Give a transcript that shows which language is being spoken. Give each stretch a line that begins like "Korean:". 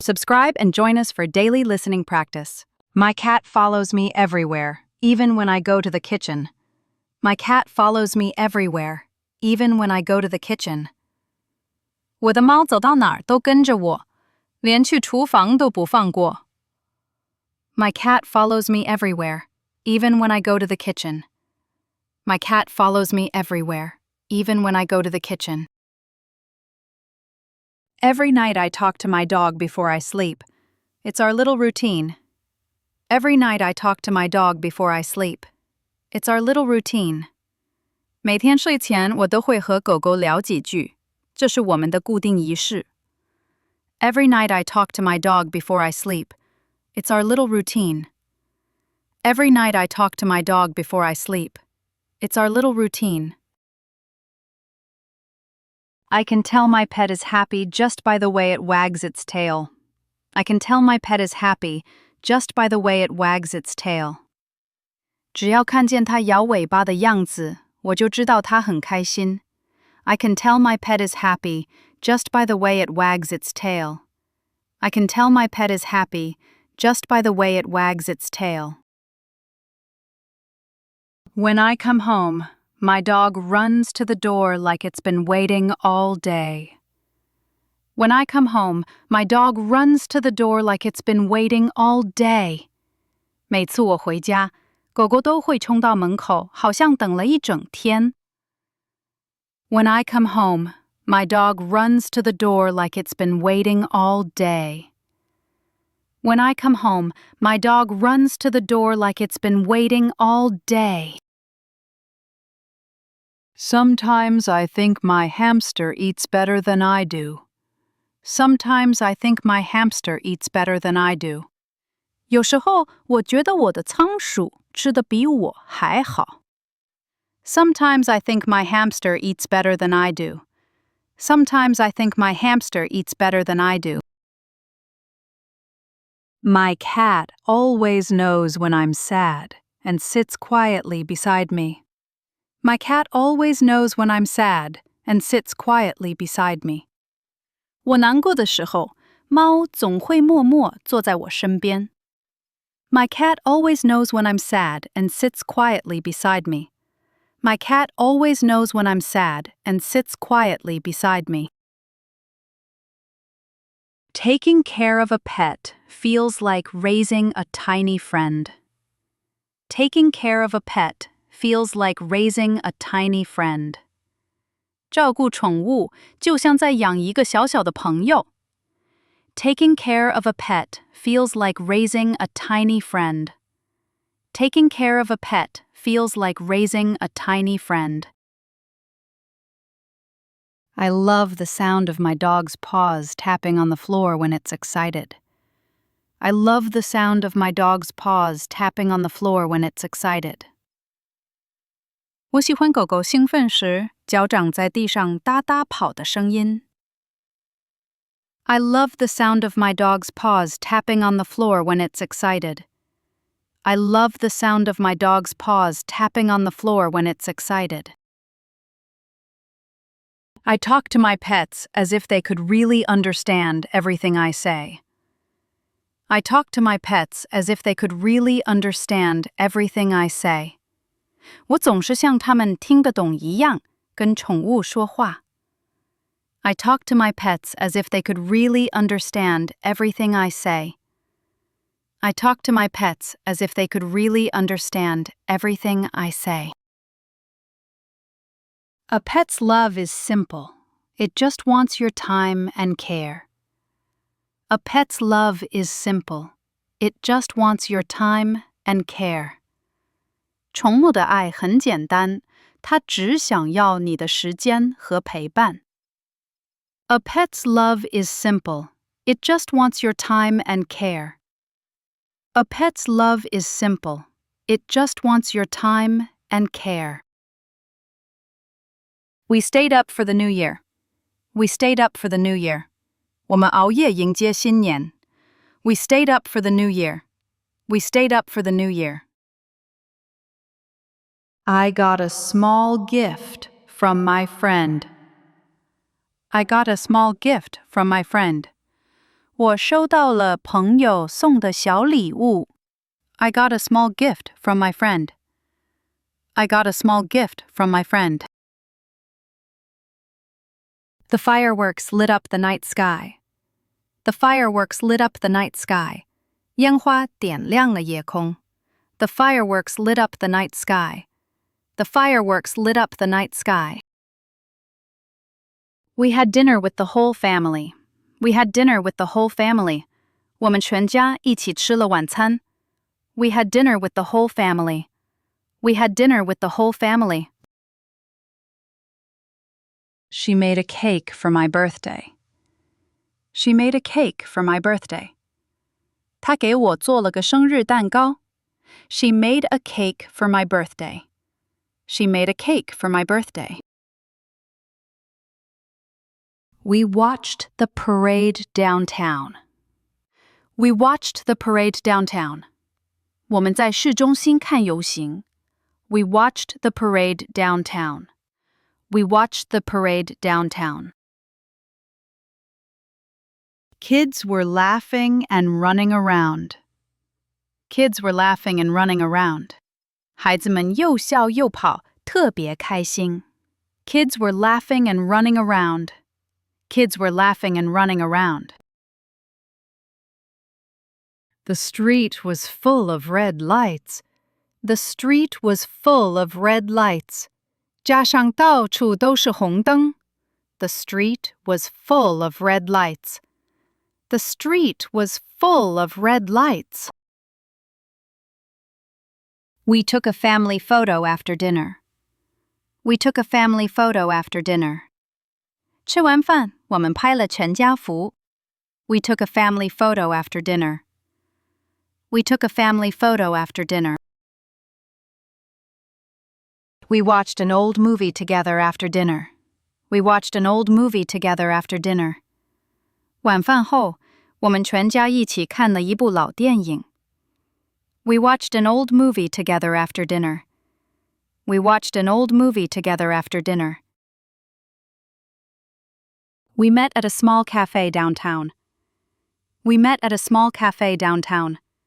English: Subscribe and join us for daily listening practice. My cat follows me everywhere, even when I go to the kitchen. My cat follows me everywhere, even when I go to the kitchen.
Chinese: 我的猫走到哪儿都跟着我，连去厨房都不放过。
English: My cat follows me everywhere, even when I go to the kitchen. My cat follows me everywhere, even when I go to the kitchen. Every night I talk to my dog before I sleep. It's our little routine. Every night I talk to my dog before I sleep. It's our little routine.
Chinese: 每天睡前我都会和狗狗聊几句，这是我们的固定仪式。
English: Every night I talk to my dog before I sleep. It's our little routine. Every night I talk to my dog before I sleep. It's our little routine. I can tell my pet is happy just by the way it wags its tail. I can tell my pet is happy just by the way it wags its tail.
Chinese: 只要看见它摇尾巴的样子，我就知道它很开心。
English: I can tell my pet is happy just by the way it wags its tail. I can tell my pet is happy just by the way it wags its tail. When I come home, my dog runs to the door like it's been waiting all day. When I come home, my dog runs to the door like it's been waiting all day.
Chinese: 每次我回家，狗狗都会冲到门口，好像等了一整天。
English: When I come home, my dog runs to the door like it's been waiting all day. When I come home, my dog runs to the door like it's been waiting all day. Sometimes I think my hamster eats better than I do. Sometimes I think my hamster eats better than I do.
Chinese: 有时候我觉得我的仓鼠吃得比我还好。
English: Sometimes I think my hamster eats better than I do. Sometimes I think my hamster eats better than I do. My cat always knows when I'm sad and sits quietly beside me. My cat always knows when I'm sad and sits quietly beside me.
Chinese: 我难过的时候，猫总会默默坐在我身边。
English: My cat always knows when I'm sad and sits quietly beside me. My cat always knows when I'm sad and sits quietly beside me. Taking care of a pet feels like raising a tiny friend. Taking care of a pet feels like raising a tiny friend.
Chinese: 照顾宠物就像在养一个小小的朋友。
English: Taking care of a pet feels like raising a tiny friend. Taking care of a pet feels like raising a tiny friend. I love the sound of my dog's paws tapping on the floor when it's excited. I love the sound of my dog's paws tapping on the floor when it's excited.
Chinese: 我喜欢狗狗兴奋时脚掌在地上哒哒跑的声音。
English: I love the sound of my dog's paws tapping on the floor when it's excited. I love the sound of my dog's paws tapping on the floor when it's excited. I talk to my pets as if they could really understand everything I say. I talk to my pets as if they could really understand everything I say.
Chinese: 我总是像他们听得懂一样，跟宠物说话。
English: I talk to my pets as if they could really understand everything I say. I talk to my pets as if they could really understand everything I say. A pet's love is simple. It just wants your time and care. A pet's love is simple. It just wants your time and care.
Chinese: 宠物的爱很简单，它只想要你的时间和陪伴。
English: A pet's love is simple. It just wants your time and care. A pet's love is simple. It just wants your time and care. We stayed up for the new year. We stayed up for the new year.
Chinese: 我们熬夜迎接新年。
English: We stayed up for the new year. We stayed up for the new year. I got a small gift from my friend. I got a small gift from my friend.
Chinese: 我收到了朋友送的小礼物。
English: I got a small gift from my friend. I got a small gift from my friend. The fireworks lit up the night sky. The fireworks lit up the night sky.
Chinese: 烟花点亮了夜空。
English: The fireworks lit up the night sky. The fireworks lit up the night sky. We had dinner with the whole family. We had dinner with the whole family.
Chinese: 我们全家一起吃了晚餐。
English: We had dinner with the whole family. We had dinner with the whole family. She made a cake for my birthday. She made a cake for my birthday.
Chinese: 她给我做了个生日蛋糕。
English: She made a cake for my birthday. She made a cake for my birthday. We watched the parade downtown. We watched the parade downtown.
Chinese: 我们在市中心看游行。
English: We watched the parade downtown. We watched the parade downtown. Kids were laughing and running around. Kids were laughing and running around.
Chinese: 孩子们又笑又跑，特别开心。
English: Kids were laughing and running around. Kids were laughing and running around. The street was full of red lights. The street was full of red lights.
Chinese: 加上到处都是红灯。
English: The street was full of red lights. The street was full of red lights. We took a family photo after dinner. We took a family photo after dinner.
Chinese: 吃完饭，我们拍了全家福。
English: We took a family photo after dinner. We took a family photo after dinner. We watched an old movie together after dinner. We watched an old movie together after dinner.
Chinese: 晚饭后，我们全家一起看了一部老电影。
English: We watched an old movie together after dinner. We watched an old movie together after dinner. We met at a small cafe downtown. We met at a small cafe downtown.